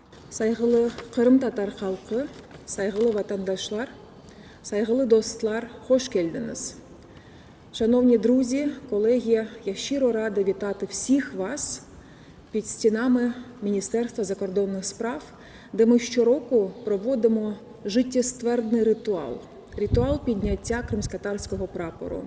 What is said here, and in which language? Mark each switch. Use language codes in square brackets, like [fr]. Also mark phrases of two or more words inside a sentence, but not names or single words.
[crh] Saygılı Kırım Tatar halkı, saygılı vatandaşlar, saygılı dostlar, hoş geldiniz. [uk] Шановні друзі, колеги, я щиро рада вітати всіх вас під стінами Міністерства закордонних справ, де ми щороку проводимо життєствердний ритуал підняття кримськотатарського прапору.